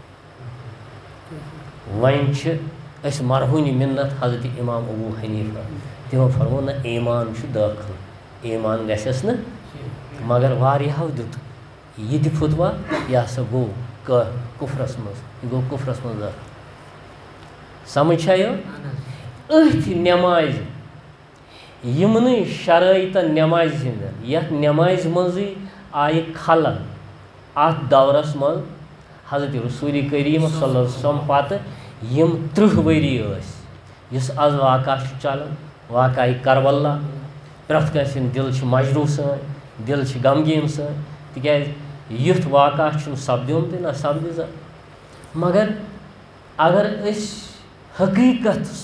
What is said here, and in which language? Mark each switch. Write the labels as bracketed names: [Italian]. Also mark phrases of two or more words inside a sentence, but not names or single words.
[Kashmiri] وۄنۍ چھِ أسۍ مرہوٗنہِ مِنت حضرت امام ابوٗ حنیٖفہ تِمو فرمو نہ ایٖمان چھُ دٲخل ایٖمان گژھٮ۪س نہٕ مگر واریاہو دیُت یہِ تہِ فتوا یہِ ہسا گوٚو کُفرس منٛز یہِ گوٚو کُفرس منٛز دٲخل سمجھ چھا یہِ أتھۍ نٮ۪مازِ یِمنٕے شرٲیطن نٮ۪مازِ ہِنٛدٮ۪ن یتھ نٮ۪مازِ منٛزٕے آیہِ خلل اتھ دورس منٛز حضرت رسول کریم [Arabic] صلی اللہ علیہ وسلم [Kashmiri] پتہٕ یِم 30 ؤری ٲسۍ یُس آز واقعہ چھُ چلان واقعہ کربلا پرٛٮ۪تھ کٲنٛسہِ ہُنٛد دِل چھُ مجروٗح سٲنۍ دِل چھِ غمگیٖن سٲنۍ تِکیٛازِ یُتھ واقعہ چھُنہٕ سپدیومتُے نہ سپدِ زانٛہہ مگر اگر أسۍ حقیٖقتس